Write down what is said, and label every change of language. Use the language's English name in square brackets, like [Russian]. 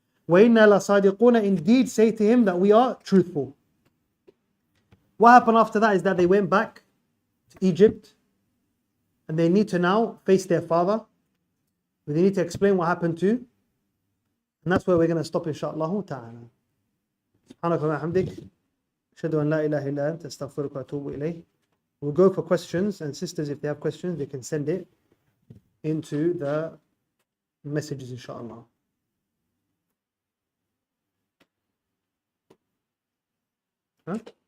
[Arabic] وإنا لصادقون, [English] indeed say to him that we are truthful. What happened after that is that they went back to Egypt. And they need to now face their father. They need to explain what happened to. And that's where we're going to stop, inshaAllah ta'ala. [Arabic] سبحانك اللهم وبحمدك أشهد أن لا إله إلا أنت أستغفرك وأتوب إليك. [English] We'll go for questions, and sisters, if they have questions, they can send it into the messages, inshaAllah. Huh?